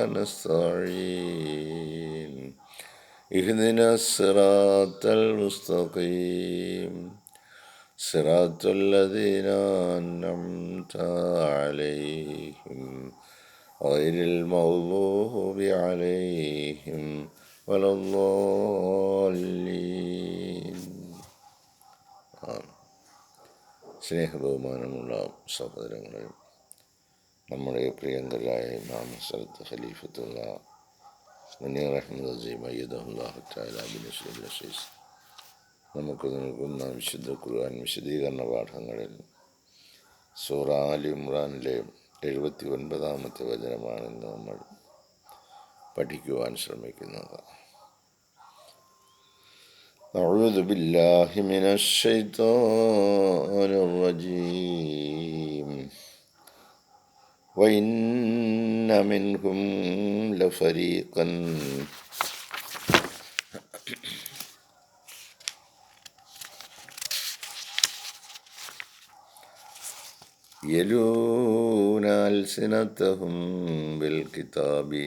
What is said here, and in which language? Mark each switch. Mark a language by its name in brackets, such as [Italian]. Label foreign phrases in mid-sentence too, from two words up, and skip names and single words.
[Arabic] نستعين اهدنا الصراط المستقيم صراط الذين أنعمت عليهم غير المغضوب عليهم ولا الضالين. [Malayalam] സ്നേഹബഹുമാനമുള്ള സഹോദരങ്ങളെ, നമ്മുടെ പ്രിയങ്കരായ ഇമാം ഹസ്രത്ത് ഖലീഫത്തുള്ള മുനീർ അഹ്മദ് അസീം [Arabic] أيده الله تعالى بنصره العزيز [Malayalam] നമുക്ക് നൽകുന്ന വിശുദ്ധ ഖുർആൻ വിശദീകരണ പാഠങ്ങളിൽ സൂറ ആൽ ഇമ്രാനിലെ 79-ാമത്തെ വചനമാണ് ഇന്ന് നമ്മൾ പഠിക്കുവാൻ ശ്രമിക്കുന്നത്. [Arabic] أعوذ بالله من الشيطان الرجيم وَإِنَّ مِنْهُمْ لَفَرِيقًا يَلْوُونَ أَلْسِنَتَهُمْ بِالْكِتَابِ